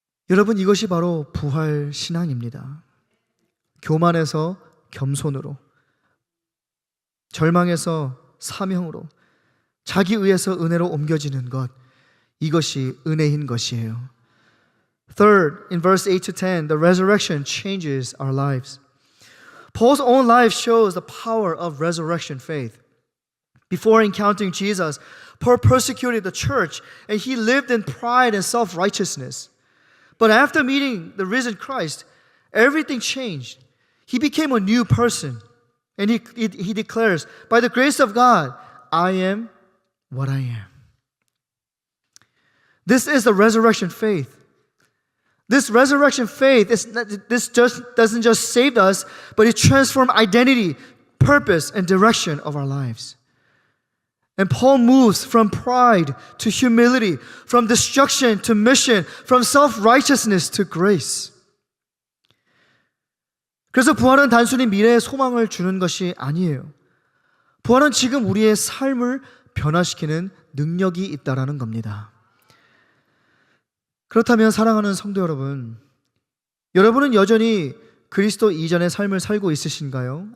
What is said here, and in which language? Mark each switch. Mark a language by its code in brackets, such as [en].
[ko] 여러분, 이것이 바로 부활 신앙입니다. 교만에서 겸손으로, 절망에서 사명으로, 자기의에서 은혜로 옮겨지는 것, 이것이 은혜인 것이에요. [en] Third, in verse 8 to 10, the resurrection changes our lives. Paul's own life shows the power of resurrection faith. Before encountering Jesus, Paul persecuted the church and he lived in pride and self-righteousness. But after meeting the risen Christ, everything changed. He became a new person. And he declares, by the grace of God, I am what I am. This is the resurrection faith. This resurrection faith, doesn't just save us, but it transforms identity, purpose, and direction of our lives. And Paul moves from pride to humility, from destruction to mission, from self-righteousness to grace. [ko] 그래서 부활은 단순히 미래의 소망을 주는 것이 아니에요. 부활은 지금 우리의 삶을 변화시키는 능력이 있다라는 겁니다. 그렇다면 사랑하는 성도 여러분, 여러분은 여전히 그리스도 이전의 삶을 살고 있으신가요?